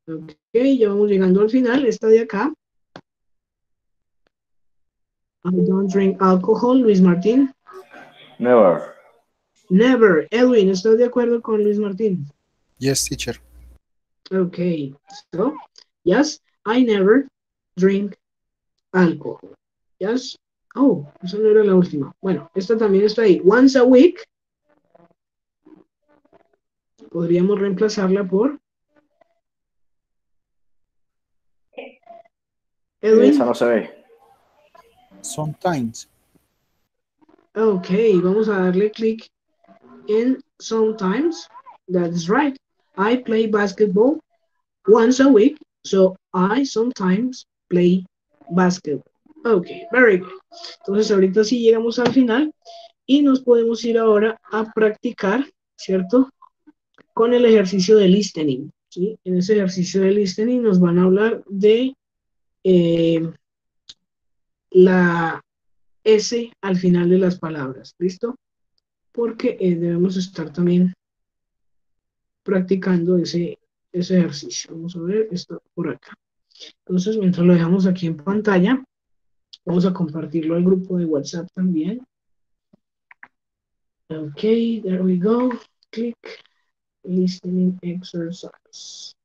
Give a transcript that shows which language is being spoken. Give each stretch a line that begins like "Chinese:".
Spanish: Ok, ya vamos llegando al final. Esta de acá.
English: I don't drink alcohol. Luis Martín. Never. Never.
Spanish: Edwin, ¿estás de acuerdo con Luis Martín?
English: Yes, teacher. Okay. So, yes, I never drink alcohol.
Spanish: Yes. Oh, esa no era la última. Bueno, esta también está ahí.
English: Once a week.
Spanish: Podríamos reemplazarla por Edwin. Esa no se ve.
English: Sometimes.
Spanish: Ok, vamos a darle clic en sometimes.
English: That's right. I play basketball once a week, so I sometimes play basketball. Ok, very good.
Spanish: Entonces ahorita sí llegamos al final y nos podemos ir ahora a practicar, ¿cierto? Con el ejercicio de listening, ¿sí? En ese ejercicio de listening nos van a hablar de eh, la S al final de las palabras, ¿listo? Porque debemos estar también practicando ese ejercicio. Vamos a ver, está por acá. Entonces, mientras lo dejamos aquí en pantalla, vamos a compartirlo al grupo de WhatsApp también.
English: Ok, there we go. Click, listening exercise.